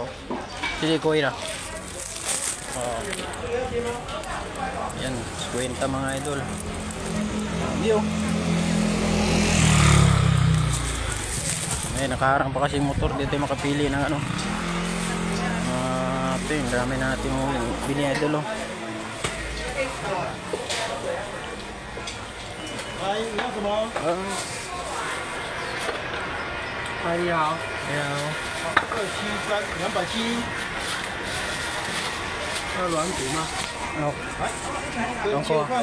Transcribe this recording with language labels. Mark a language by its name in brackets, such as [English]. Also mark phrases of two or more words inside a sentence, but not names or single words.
[Filipino] Sige, kuya. Yan, 50 mga idol. Yo. Nakaharang pa kasi motor dito, makapili ng ano. Ito yung dami natin bili idol. [Chinese] Hi, 你要什么？嗨，你好。你好。273，270。要软骨吗？哦。2千块。